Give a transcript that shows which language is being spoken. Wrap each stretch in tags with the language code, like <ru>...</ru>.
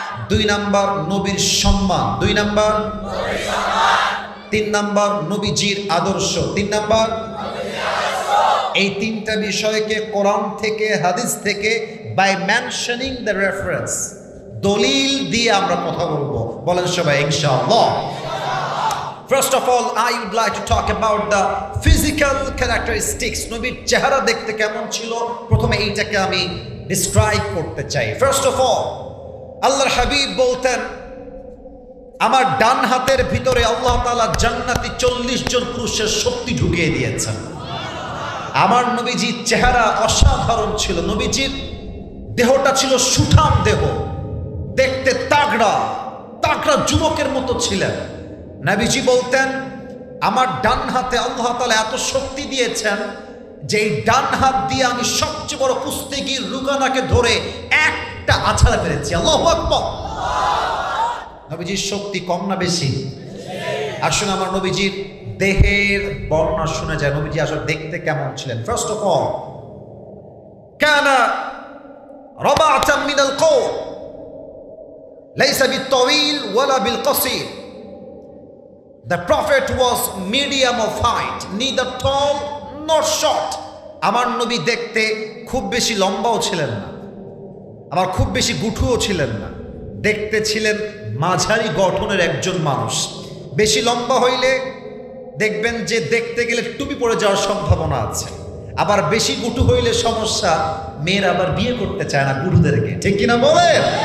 <bn>2 number, নবীর সম্মান। 2 number. 3 number, নবীজির আদর্শ। 3 নাম্বার। এই 3টা বিষয়কে কোরআন থেকে, হাদিস থেকে,</bn> <en>by mentioning the reference,</en> <bn>দলিল দিয়ে আমরা কথা বলবো। বলেন সবাই ইনশাআল্লাহ।</bn> <en>First of all, I would like to talk about the physical characteristics.</en> <bn>নবীর চেহারা দেখতে কেমন ছিল, প্রথমে এইটাকে আমি ডিসক্রাইব করতে চাই।</bn> <en>First of all,</en> <bn>আল্লাহর হাবিব বলতেন, আমার ডান হাতের ভিতরে আল্লাহ তাআলা জান্নাতি 40 জন পুরুষের শক্তি ঢুকিয়ে দিয়েছেন। আমার নবীজির চেহারা অসাধারণ ছিল। নবীজির দেহটা ছিল সুঠাম দেহ, দেখতে তাগড়া তাগড়া যুবকের মতো ছিলেন। নবীজি বলতেন, আমার ডান হাতে আল্লাহ তাআলা এত শক্তি দিয়েছেন যে এই ডান হাত দিয়ে আমি সবচেয়ে বড় কুস্তিগীর রুকানাকে ধরে একটা আছাড়া পেরেছি। আল্লাহু আকবার। নবীজির শক্তি কম না বেশি? আসুন আমার নবীজির দেহের বর্ণনা শুনে যায়, নবীজি আসলে দেখতে কেমন ছিলেন।</bn> <en>first of all,</en> <ar>কানা রাবাতাম মিনাল কওল, লাইসা বিত-তাওয়িল ওয়ালা বিল-কাসীর।</ar> <en>The prophet was medium of height, neither tall nor short.</en> <bn>আমার নবী দেখতে খুব বেশি লম্বাও ছিলেন না, আবার খুব বেশি গুঠুও ছিলেন না। দেখতে ছিলেন মাঝারি গঠনের একজন মানুষ। বেশি লম্বা হইলে দেখবেন যে দেখতে গেলে টুপি পরে যাওয়ার সম্ভাবনা আছে, আবার বেশি গুটু হইলে সমস্যা, মেয়েরা আবার বিয়ে করতে চায় না গুটুদেরকে। ঠিক কিনা বলেন?</bn>